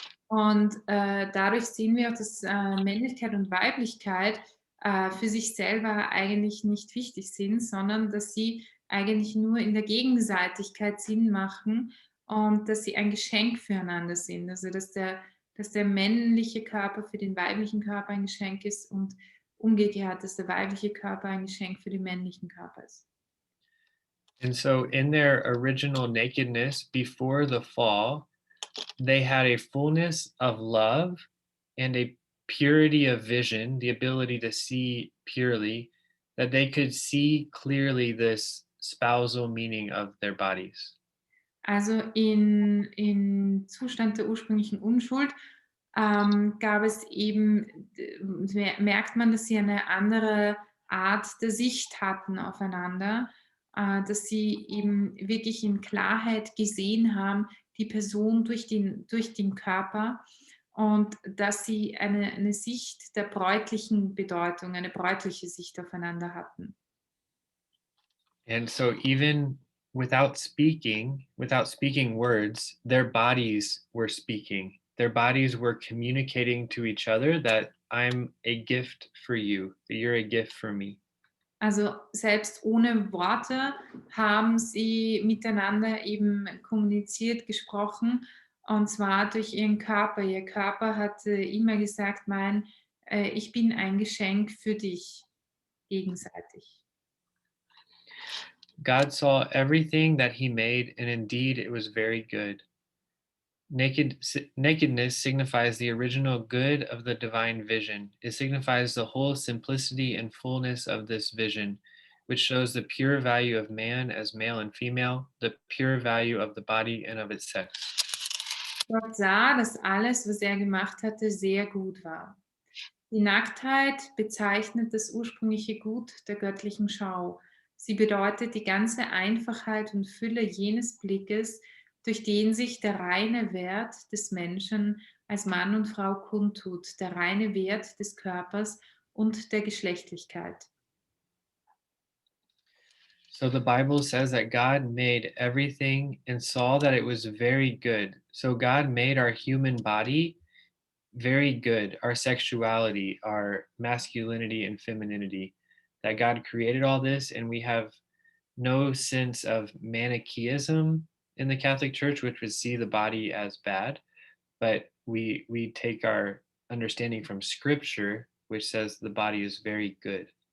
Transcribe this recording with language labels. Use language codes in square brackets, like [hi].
[de] Und dadurch sehen wir auch, dass Männlichkeit und Weiblichkeit für sich selber eigentlich nicht wichtig sind, sondern dass sie eigentlich nur in der Gegenseitigkeit Sinn machen und dass sie ein Geschenk füreinander sind. Also dass der männliche Körper für den weiblichen Körper ein Geschenk ist und umgekehrt, dass der weibliche Körper ein Geschenk für den männlichen Körper ist. [en] And so, in their original nakedness before the fall, they had a fullness of love and a purity of vision, the ability to see purely, that they could see clearly this spousal meaning of their bodies. [de] Also in Zustand der ursprünglichen Unschuld gab es eben, merkt man, dass sie eine andere Art der Sicht hatten aufeinander, dass sie eben wirklich in Klarheit gesehen haben, die Person durch den Körper und dass sie eine Sicht der bräutlichen Bedeutung, eine bräutliche Sicht aufeinander hatten. [en] And so, even without speaking words, their bodies were speaking. Their bodies were communicating to each other that I'm a gift for you, that you're a gift for me. [de] Also selbst ohne Worte haben sie miteinander eben kommuniziert, gesprochen, und zwar durch ihren Körper. Ihr Körper hatte immer gesagt: Ich bin ein Geschenk für dich, gegenseitig. [en] God saw everything that he made, and indeed it was very good. Nakedness signifies the original good of the divine vision. It signifies the whole simplicity and fullness of this vision, which shows the pure value of man as male and female, the pure value of the body and of its sex. [de] Gott sah, dass alles, was er gemacht hatte, sehr gut war. Die Nacktheit bezeichnet das ursprüngliche Gut der göttlichen Schau. Sie bedeutet die ganze Einfachheit und Fülle jenes Blickes, durch den sich der reine Wert des Menschen als Mann und Frau kundtut, der reine Wert des Körpers und der Geschlechtlichkeit. [en] So the Bible says that God made everything and saw that it was very good. So God made our human body very good, our sexuality, our masculinity and femininity. That God created all this, and we have no sense of Manichaeism in the Catholic Church, which would see the body as bad, but we take our understanding from Scripture, which says the body is very good.